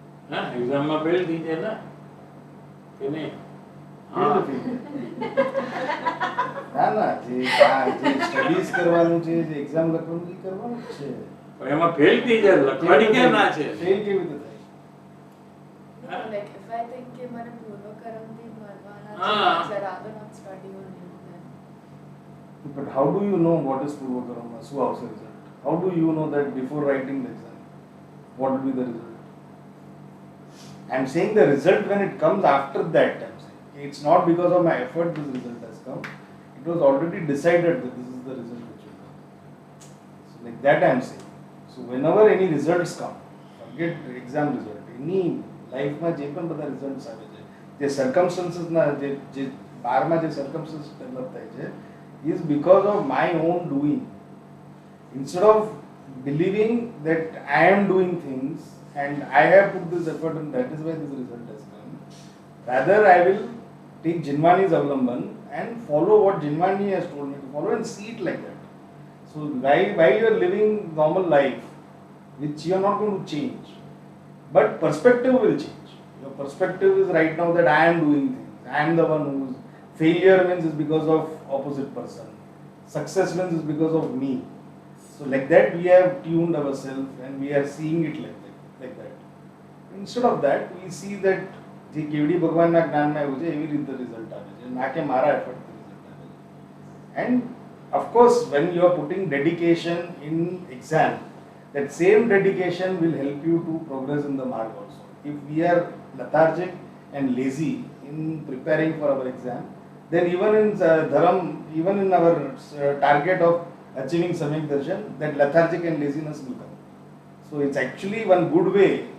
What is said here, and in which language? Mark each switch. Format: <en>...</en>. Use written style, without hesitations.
<gu>હા, એક્ઝામમાં ફેલ થઈ જાય ને કે નહીં? હા, ના ના, જે સ્ટડીઝ કરવાનું છે, જે એક્ઝામ લખવાનું એ કરવાનું જ છે. પણ એમાં ફેલ થઈ જાય, લખવાની કેમ ના છે? ફેલ કેવી રીતે થાય?</gu> <en>Like if I think</en> <gu>કે મને પૂર્વકર્મથી મળવાના હા.</gu> <en>છે, I'd rather not study only then. But how do you know what is Purvakarma?</en> <gu>શું આવશે result?</gu> <en>How do you know that before writing the exam? What will be the result? I'm saying the result when it comes after that. I'm saying it's not because of my effort this result has come. It was already decided that this is the result which will come. So like that I'm saying. So whenever any results come, forget exam result.</en> <gu>Any લાઈફમાં જે પણ બધા results આવે છે, જે સર્કમસ્ટન્સીસના જે બહારમાં જે circumstance develop થાય છે</gu> <en>is because of my own doing. Instead of believing that I am doing things and I have put this effort and that is why this result has come, rather I will take Jinwani's avlamban and follow what Jinwani has told me to follow and see it like that. So while you are living normal life, which you are not going to change, but perspective will change. Your perspective is right now that I am doing things. I am the one who's failure means is because of opposite person. Success means is because of me. So like that we have tuned ourselves and we are seeing it like that. Instead of that we see that</en> <gu>જે કેવડી ભગવાનના જ્ઞાનમાં આવ્યું છે એવી રીતે result આવે છે, ના કે મારા એફર્ટથી રિઝલ્ટ આવે છે.</gu> <en>And of course when you are putting dedication in exam, that same dedication will help you to progress in the mark also. If we are lethargic and lazy in preparing for our exam, then even in dharam, even in our target of achieving samyak darshan, that lethargic and laziness will come. So it's actually one good way</en>